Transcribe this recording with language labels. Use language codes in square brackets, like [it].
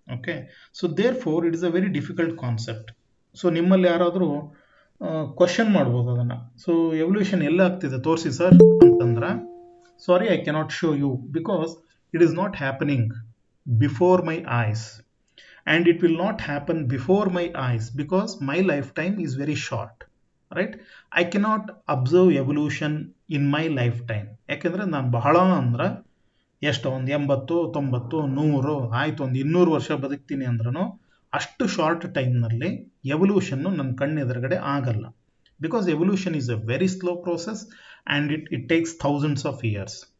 [en] Okay, so therefore it is a very difficult concept. [kn] So ನಿಮ್ಮಲ್ಲಿ ಯಾರಾದರೂ question ಮಾಡ್ಬೋದು ಅದನ್ನು. ಸೊ ಎವಲ್ಯೂಷನ್ ಎಲ್ಲ ಆಗ್ತಿದೆ ತೋರಿಸಿ ಸರ್ ಅಂತಂದ್ರೆ, [en] Sorry I cannot show you because it is not happening before my eyes. And it will not happen before my eyes because my lifetime is very short, right? I cannot observe evolution in my lifetime. [kn] ಯಾಕೆಂದರೆ ನಾನು ಬಹಳ ಅಂದ್ರೆ ಎಷ್ಟು, ಒಂದು 80, 90, 100 ಆಯಿತು, ಒಂದು 200 ವರ್ಷ ಬದುಕ್ತೀನಿ ಅಂದ್ರೂ ಅಷ್ಟು ಶಾರ್ಟ್ ಟೈಮ್ನಲ್ಲಿ ಎವಲ್ಯೂಷನ್ನು ನನ್ನ ಕಣ್ಣೆದುರುಗಡೆ ಆಗಲ್ಲ. [en] Because evolution is a very slow process and it takes thousands of years.